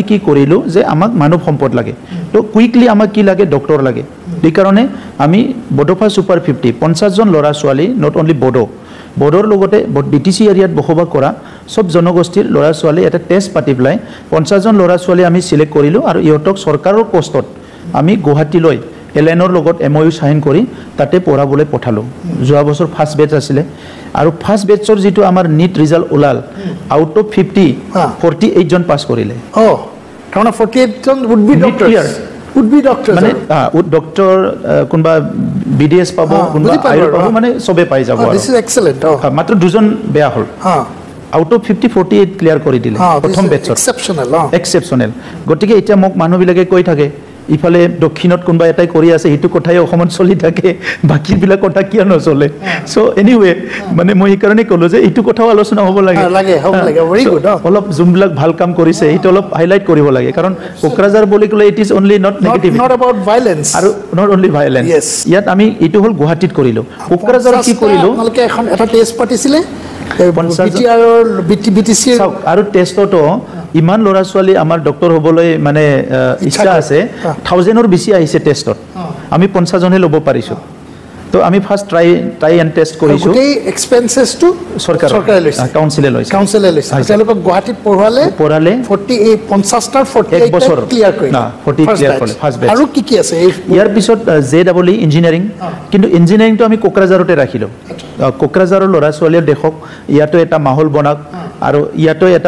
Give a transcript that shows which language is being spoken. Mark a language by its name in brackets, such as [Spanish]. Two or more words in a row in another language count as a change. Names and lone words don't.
[Assamese] কি কৰিলো যে আমাক মানৱ সম্পদ লাগে তো কুইকলি আমাক কি লাগে ডক্টৰ লাগে এই কাৰণে আমি বডোফা সুপাৰ 50 50 জন লৰা ছোৱালী [English] not only [Assamese] বড়োৰ লগতে বিটিসি এৰিয়াত বসবাস কৰা সব জনগোষ্ঠীৰ লৰা ছোৱালী এটা টেষ্ট পাতি পেলাই 50 জন লৰা ছোৱালী আমি সিলেক্ট কৰিলো আৰু ইহঁতক চৰকাৰৰ পোষ্টত আমি গুৱাহাটীলৈ এলেনৰ লগত MOU সাইন কৰি তাতে পঢ়াবলৈ পঠালো যোৱা বছৰ [English] first batch [Assamese] আছিল আৰু [English] first batchৰ [Assamese] যেটো আমাৰ নিট ৰিজাল্ট ওলাল [English] out of [Assamese] 50 48 জন পাস কৰিলে কারণ 48 জন [English] would be doctors [Assamese] মানে ডক্টৰ কোনবা BDS পাব কোনবা আইৰ পাব মানে সবে পাই যাব [English] this is excellent [Assamese] মাত্ৰ দুজন বেয়া হল [English] out of [Assamese] 50 48 ক্লিয়াৰ কৰি দিলে প্ৰথম বেচৰ এক্সেপশনাল গটিকে এতিয়া মোক মানুহ বিলাকে কৈ থাকে ইফালে দক্ষিণত কোনবা এটাই কৰি আছে হিটো কথাই অসমত চলি থাকে বাকি বিলাক কথা কিয় নচলে [English] so anyway [Assamese] মানে মই এই কাৰণে কলো যে ইটো কথাও আলোচনা হ'ব লাগে [English] very good [Assamese] অলপ জুমবিলাক ভাল কাম কৰিছে হিটো অলপ হাইলাইট কৰিব লাগে কাৰণ কোকৰাঝাৰ বুলি কলে [English] it is only not negative not about violence [Assamese] আৰু [English] not only violence [Assamese] ইয়াত আমি ইটো হল গুৱাহাটীত কৰিলো কোকৰাঝাৰত কি কৰিলো আপোনালোকে এখন এটা টেষ্ট পাতিছিলে BTC আৰু টেষ্টটো ইমান লৰা ছোৱালী আমাৰ ডক্টৰ হ'বলৈ মানে ইচ্ছা আছে 1000 ৰ বেছি আহিছে টেষ্টত আমি 50 জনে লব পাৰিছো তো আমি [English] first try and test [Assamese] কৰিছো এই এক্সপেন্সেস টু সরকার লৈছে কাউন্সিলে লৈছে তেওঁলোক গুৱাহাটীত পঢ়ালে 48 50 টা 48 ক্লিয়াৰ কৰি না 40 ক্লিয়াৰ কৰিলে [English] first batch [Assamese] আৰু কি আছে ইয়াৰ পিছত JEE ইঞ্জিনিয়াৰিং কিন্তু ইঞ্জিনিয়াৰিংটো আমি কোকৰাঝাৰতে ৰাখিলো কোকৰাঝাৰৰ লৰা ছোৱালীৰ দেখক ইয়াতো এটা মাহল বনাক আৰু ইয়াতো এটা